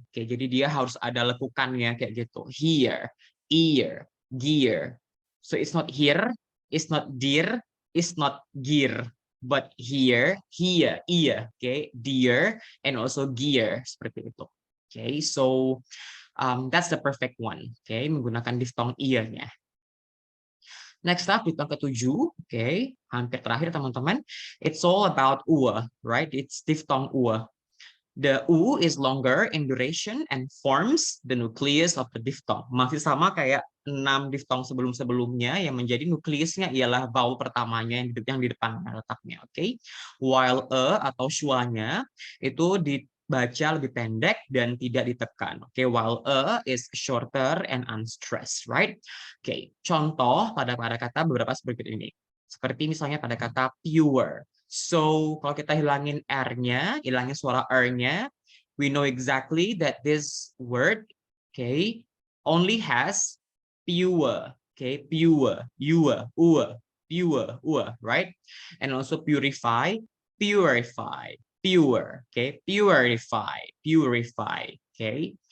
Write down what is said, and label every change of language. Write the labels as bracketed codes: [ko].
[id] Oke, jadi dia harus ada lekukannya kayak gitu. Here, ear, gear. [en] So it's not here, it's not dear, it's not gear, but here, iya, okay, dear, and also gear, seperti itu. Okay, so that's the perfect one. [id] Okay, menggunakan diftong iya-nya. Next up, diftong ketujuh, okay, hampir terakhir teman-teman. [en] It's all about ua, right? It's diphthong ua. The U is longer in duration and forms the nucleus of the diphthong. [id] Masih sama kayak 6 diphthong sebelum-sebelumnya yang menjadi nukleusnya ialah vowel pertamanya yang di depan letaknya, oke? Okay? While atau schwa-nya itu dibaca lebih pendek dan tidak ditekan. Oke, okay? [en] While is shorter and unstressed, right? Oke, okay. [id] Contoh pada kata beberapa seperti ini. Seperti misalnya pada kata pure. [en] So, kalau kita hilangin R-nya, hilangin suara R-nya, we know exactly that this word, okay, only has pure, okay, pure, pure, right? And also purify, purify, pure, okay, purify, okay?